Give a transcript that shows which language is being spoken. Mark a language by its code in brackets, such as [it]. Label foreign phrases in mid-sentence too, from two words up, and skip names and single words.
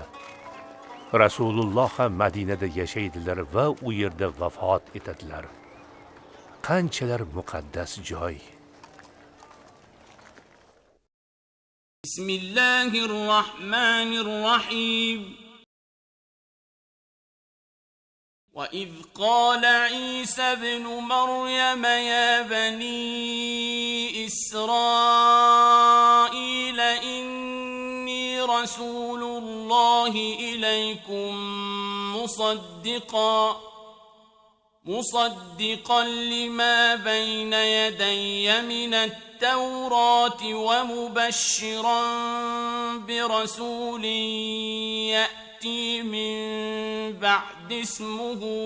[uz] Rasululloh ham Madinada yashaydilar va u yerda vafot etadilar. Qanchalar muqaddas joy. Bismillahirrohmanirrohim. [ar] وإذ قال عيسى ابن مريم يا بني إسرائيل إني رسول الله إليكم مصدقا لما بين يدي من التوراة ومبشرا برسول يأتي من بعد اسمه